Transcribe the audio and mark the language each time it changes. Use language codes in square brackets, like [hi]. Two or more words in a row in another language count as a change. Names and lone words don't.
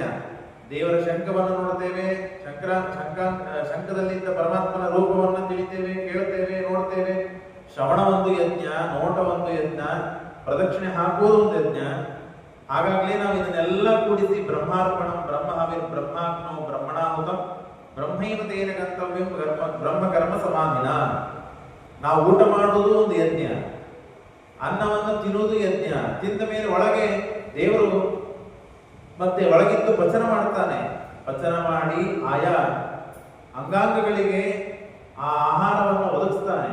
[kn] ದೇವರ ಶಂಖವನ್ನು ನೋಡ್ತೇವೆ, ಶಂಖದಲ್ಲಿದ್ದ ಪರಮಾತ್ಮನ ರೂಪವನ್ನು ತಿಳಿತೇವೆ, ಕೇಳ್ತೇವೆ, ನೋಡ್ತೇವೆ. ಶ್ರವಣ ಒಂದು ಯಜ್ಞ, ನೋಟ ಒಂದು ಯಜ್ಞ, ಪ್ರದಕ್ಷಿಣೆ ಹಾಕುವುದು ಒಂದು ಯಜ್ಞ. ಹಾಗಾಗಲೇ ನಾವು ಇದನ್ನೆಲ್ಲ ಕೂಡಿಸಿ [sa] ಬ್ರಹ್ಮಾರ್ಪಣಂ ಬ್ರಹ್ಮಹವಿರ್ ಬ್ರಹ್ಮಾಗ್ನೋ ಬ್ರಹ್ಮಣಾಹುತಂ ಬ್ರಹ್ಮೈವ ತೇನ ಗಂತವ್ಯಂ ಬ್ರಹ್ಮ ಕರ್ಮ ಸಮಾಧಿನ. [kn] ನಾವು ಊಟ ಮಾಡುವುದು ಒಂದು ಯಜ್ಞ, ಅನ್ನವನ್ನು ತಿನ್ನುವುದು ಯಜ್ಞ. ತಿಂದ ಮೇಲೆ ಒಳಗೆ ದೇವರು ಮತ್ತೆ ಒಳಗಿದ್ದು ಪಚನ ಮಾಡ್ತಾನೆ. ಪಚನ ಮಾಡಿ ಆಯಾ ಅಂಗಾಂಗಗಳಿಗೆ ಆ ಆಹಾರವನ್ನು ಒದಗಿಸ್ತಾನೆ.